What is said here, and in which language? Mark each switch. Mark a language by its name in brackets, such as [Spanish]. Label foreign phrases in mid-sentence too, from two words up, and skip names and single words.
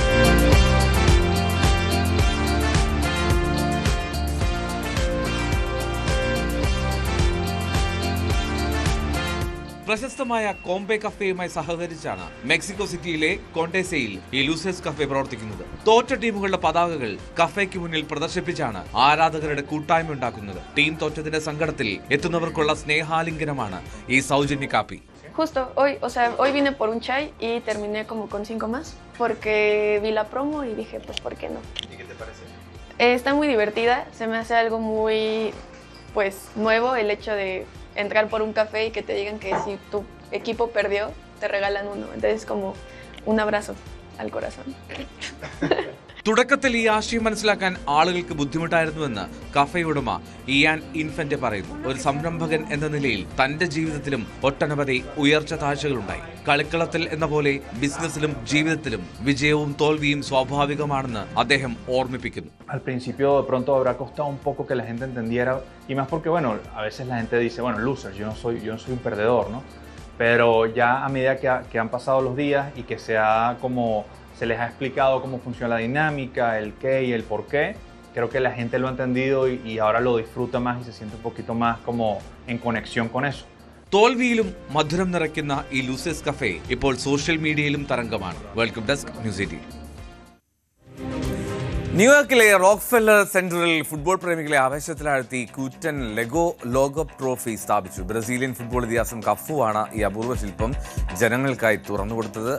[Malayalam] പ്രശസ്തമായ കോംബെ കഫേയുമായി സഹകരിച്ചാണ് മെക്സിക്കോ സിറ്റിയിലെ കോണ്ടേസയിൽ ഈ ലൂസേഴ്സ് കഫേ പ്രവർത്തിക്കുന്നത്. തോറ്റ ടീമുകളുടെ പതാകകൾ കഫേക്ക് മുന്നിൽ പ്രദർശിപ്പിച്ചാണ് ആരാധകരുടെ കൂട്ടായ്മ ഉണ്ടാക്കുന്നത്. ടീം തോറ്റതിന്റെ സങ്കടത്തിൽ എത്തുന്നവർക്കുള്ള സ്നേഹാലിംഗനമാണ് ഈ സൗജന്യ കാപ്പി. [Spanish] Justo hoy vine por un chai y terminé como con 5 más porque vi la promo y dije, pues, ¿por qué no? ¿Y qué te parece? Está muy divertida, se me hace algo muy, pues, nuevo el hecho de entrar por un café y que te digan que si tu equipo perdió, te regalan uno. Entonces, como un abrazo al corazón. [Malayalam] തുടക്കത്തിൽ ഈ ആശയം മനസ്സിലാക്കാൻ ആളുകൾക്ക് ബുദ്ധിമുട്ടായിരുന്നുവെന്ന് കഫേ ഉടമ ഇയാൻ ഇൻഫന്റ് പറയുന്നു. ഒരു സംരംഭകൻ എന്ന നിലയിൽ തന്റെ ജീവിതത്തിലും ഒട്ടനവധി ഉയർച്ച താഴ്ചകളുണ്ടായി. കളിക്കളത്തിൽ എന്ന പോലെ ബിസിനസ്സിലും ജീവിതത്തിലും വിജയവും തോൽവിയും സ്വാഭാവികമാണെന്ന് അദ്ദേഹം ഓർമ്മിപ്പിക്കുന്നു. [Spanish] Al principio de pronto habrá costado un poco que la gente entendiera, y más porque bueno, a veces la gente dice, bueno, loser, yo no soy un perdedor, ¿no? Pero ya a medida que han pasado los días y que se les ha explicado cómo funciona la dinámica, el qué y el por qué, creo que la gente lo ha entendido y ahora lo disfruta más y se siente un poquito más como en conexión con eso. [Malayalam] തോൽവിയിലും മധുരം നിറയ്ക്കുന്ന ഈ ലൂസേഴ്സ് കഫേ ഇപ്പോൾ [English] social media [Malayalam] തരംഗമാണ്. [English] Welcome Desk News 18. [Malayalam] ന്യൂയോർക്കിലെ റോക്ക്ഫെല്ലർ സെന്ററിൽ ഫുട്ബോൾ പ്രേമികളെ ആവേശത്തിലാഴ്ത്തി കൂറ്റൻ ലെഗോ ലോകകപ്പ് ട്രോഫി സ്ഥാപിച്ചു. ബ്രസീലിയൻ ഫുട്ബോൾ ഇതിഹാസം കഫുവാണ് ഈ അപൂർവ ശില്പം ജനങ്ങൾക്കായി തുറന്നുകൊടുത്തത്.